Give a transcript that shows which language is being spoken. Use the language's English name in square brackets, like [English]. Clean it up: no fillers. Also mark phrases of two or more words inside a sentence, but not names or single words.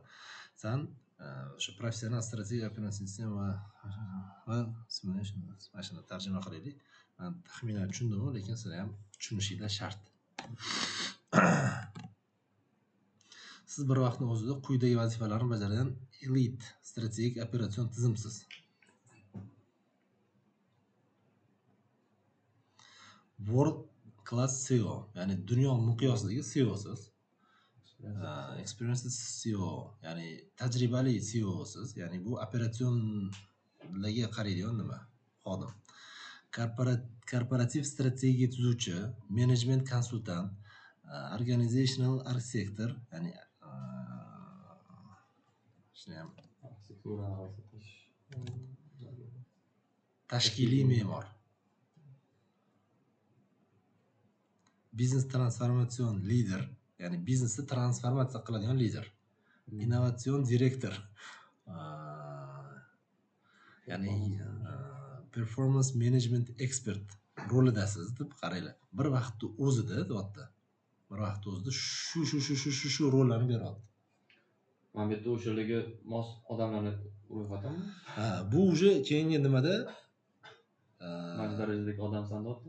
[Uzbek] Sen o'sha professional strategik operatsion sistem va simulation mashina tarjima qilaylik. Men taxminan tushundim, lekin sizlar ham tushunishinglar shart. Siz bir vaqtning o'zida quyidagi vazifalarni bajargan elite strategik operatsion tizimsiz. [English] World class SEO, [Uzbek] ya'ni dunyo miqyosidagi SEOsiz. [English] Experienced SEO, [Uzbek] ya'ni tajribali SEOsiz, ya'ni bu operatsionlarga qaraydigan nima? Xodim. Korporativ strategiya tuzuvchi, management konsultant, [English] organizational architector, [Uzbek] ya'ni tashkiliy me'mor. [English] Business transformation leader, [Uzbek] ya'ni biznesni transformatsiya qiladigan lider. Innovatsion direktor, ya'ni [English] performance management expert [Uzbek] rolidasiz deb qaranglar. Bir vaqtda o'zida deyapti. Bir vaqtda o'zida shu rollarni beryapti. Mana bu yerda o'shalarga mos odamlarni ro'yxatimi? Bu uje keyingi nimada mana shu darajadagi odamsan deyapti.